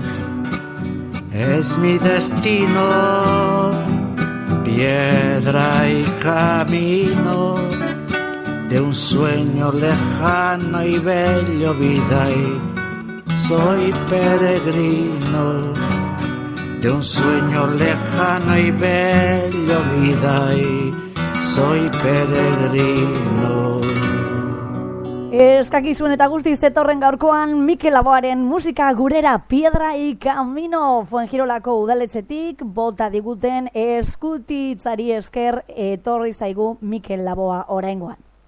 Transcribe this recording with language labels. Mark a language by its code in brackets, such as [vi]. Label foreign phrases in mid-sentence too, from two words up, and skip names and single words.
[es] Es mi destino, piedra y camino de un sueño lejano y bello vida y soy peregrino de un sueño lejano y bello vida y soy peregrino. [eu] Eskakizun eta guztiz zetorren gaurkoan Mikel Laboaren musika gurera, Piedra y Camino. Fuenjirolako udaletxetik bota diguten eskutitzari esker etorri zaigu Mikel Laboa oraingoan.